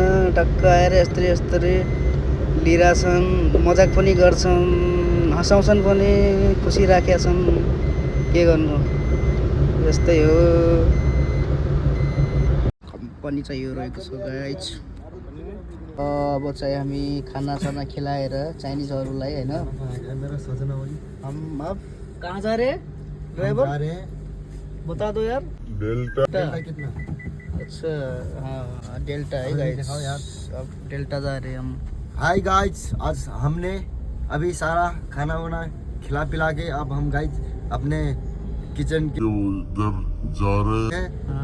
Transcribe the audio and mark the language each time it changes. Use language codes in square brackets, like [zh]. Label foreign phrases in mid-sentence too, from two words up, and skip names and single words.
[ne] टक्क आएर यस्तरी लिइरहेछन्, मजाक पनि गर्छन्, हँसाउँछन् पनि, खुसी राखेका छन्। के गर्नु, यस्तै हो। कम्पनी चाहिँ यो रहेको छ गाइस। अब चाहिँ हामी खानासाना खिलाएर चाइनिजहरूलाई होइन। [hi] हम अब कहाँ जा रहे ड्राइवर, बता दो यार। डेल्टा कितना? अच्छा हाँ, डेल्टा है गाइस। अब डेल्टा जा रहे हम। हाय गाइस, आज हमने अभी सारा खाना वाना खिला पिला के अब हम गाइस अपने किचन के उधर जा रहे हैं।